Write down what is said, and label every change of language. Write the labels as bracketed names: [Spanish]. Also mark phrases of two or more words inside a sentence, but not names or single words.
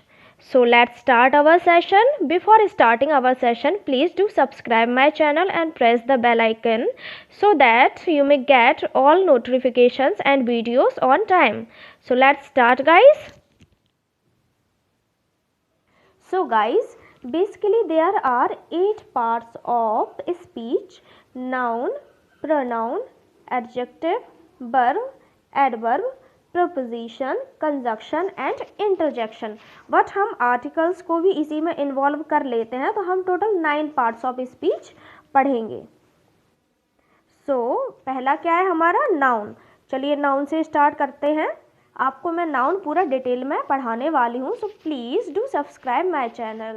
[English] So let's start our session. Before starting our session, please do subscribe my channel and press the bell icon so that you may get all notifications and videos on time. So let's start guys. So guys, basically there are 8 parts of speech: noun, pronoun, adjective, verb, adverb, preposition, conjunction एंड interjection. [Hindi] बट हम आर्टिकल्स को भी इसी में इन्वॉल्व कर लेते हैं, तो हम [English] total 9 parts of speech [Hindi] पढ़ेंगे. पहला क्या है हमारा? नाउन. चलिए नाउन से स्टार्ट करते हैं. आपको मैं नाउन पूरा डिटेल में पढ़ाने वाली हूँ, [English] so please do subscribe my channel.